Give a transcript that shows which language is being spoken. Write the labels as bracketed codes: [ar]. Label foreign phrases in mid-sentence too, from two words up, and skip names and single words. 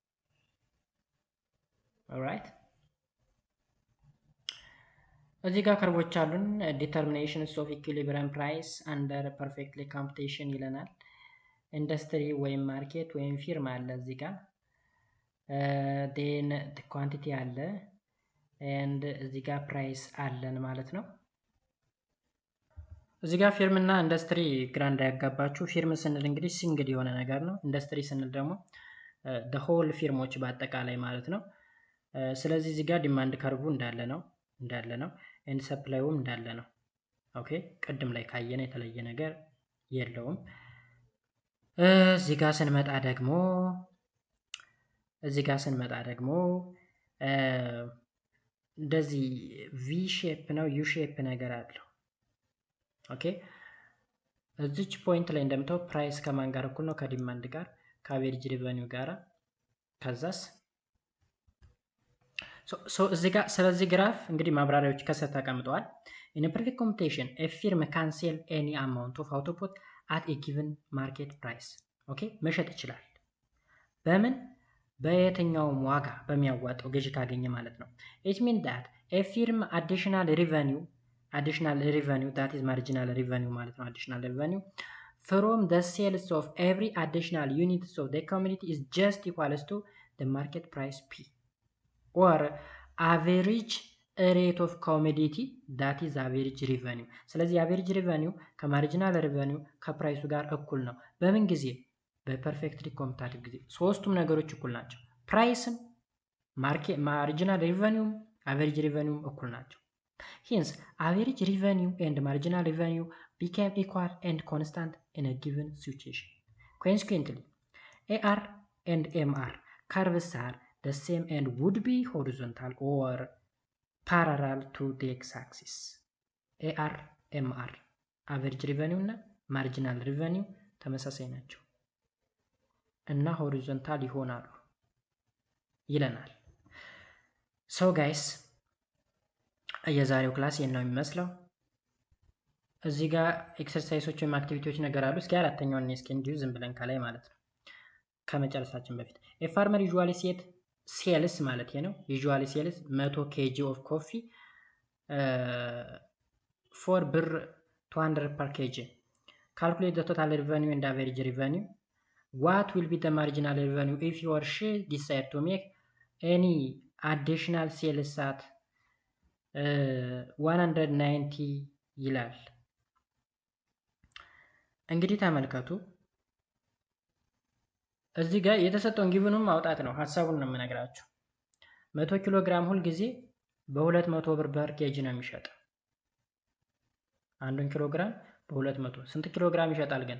[am] ኦልራይት እዚህ ጋር ከርቦች አሉን። [en] determinations of equilibrium price under perfectly competition [am] ይለናል። ኢንዱስትሪ ወይም ማርኬት ወይም ፊርማ አለ እዚህ ጋር ዴን ኳንቲቲ አለ ኤንድ እዚህ ጋር ፕራይስ አለን ማለት ነው። እዚህ ጋር ፊርም እና ኢንዱስትሪ ግራ እንዳያጋባችሁ። ፊርም ስንል እንግዲህ ሲንግል የሆነ ነገር ነው። ኢንዱስትሪ ስንል ደግሞ [en] the whole [am] ፊርሞች በአጠቃላይ ማለት ነው። ስለዚህ እዚህ ጋር ዲማንድ ከርቡ እንዳለ ነው ኤንድ ሰፕላይውም እንዳለ ነው። ኦኬ ቅድም ላይ ካየነ የተለየ ነገር የለውም። እዚህ ጋር ስንመጣ ደግሞ እንደዚህ [en] V shape [am] ነው [en] U shape [am] ነገር አለው። ኦኬ እዚች ፖይንት ላይ እንደምታው ፕራይስ ከማን ጋር እኩል ነው? ከዲማንድ ጋር፣ ከአቬሬጅ ሪቨኒው ጋር። ከዛስ እዚህ ጋር ስለዚህ ግራፍ እንግዲህ ማብራሪያዎች ከስር ተቀምጠዋል። [en] in a perfect computation a firm can sell any amount of output at a given market price [am] ኦኬ መሸጥ ይችላል። በምን በየትኛውም ዋጋ በሚያዋጣው ገዢ ካገኘ ማለት [en] ነው። it means that a firm additional revenue that is marginal revenue [am] ማለት ነው። [en] additional revenue from the sales of every additional units of the commodity is just equals to the market price P or average rate of commodity that is average revenue። ስለዚህ average revenue [am] ከማርጂናል revenue ከፕራይሱ ጋር እኩል ነው። በምን ጊዜ? በፐርፌክትሊ ኮምፒታቲቭ ጊዜ ሶስቱም ነገሮች እኩል ናቸው። ፕራይስም ማርጂናል [en] revenue average revenue [am] እኩል ናቸው። [en] hence average revenue and marginal revenue became equal and constant in a given situation. Consequently AR and MR curves are the same and would be horizontal or parallel to the x-axis. AR, MR average revenue [am] እና [en] marginal revenue [am] ተመሳሳይ ናቸው እና horizontal ይሆናሉ ይለናል። [en] so guys [am] የዛሬው ክላስ ይሄን ነው የሚመስለው። እዚህ ጋር ኤክሰርሳይሶች ወይም አክቲቪቲዎች ነገር አሉ። እስኪ አራተኛውን እስኪ እንዲሁ ዝም ብለን ከላይ ማለት ነው ከመጨረሳችን በፊት [en] a farmer usually sells [am] ማለት ነው። [en] usually sells 100 kg of coffee for ብር 200 per kg. Calculate the total revenue and average revenue. What will be the marginal revenue if you or she decide to make any additional sales at 190 [am] ይላል። እንግዲህ ተመልከቱ እዚህ ጋር የተሰጠውን ጊቭኑን ማውጣት ነው። ሐሳቡን ነው የምነግራችሁ። 100 ኪሎ ግራም ሁል ጊዜ በ200 ብር [en] per kg [am] ነው የሚሸጠው። 1 ኪሎ ግራም በ200 ስንት ኪሎ ግራም ይሸጣል ግን?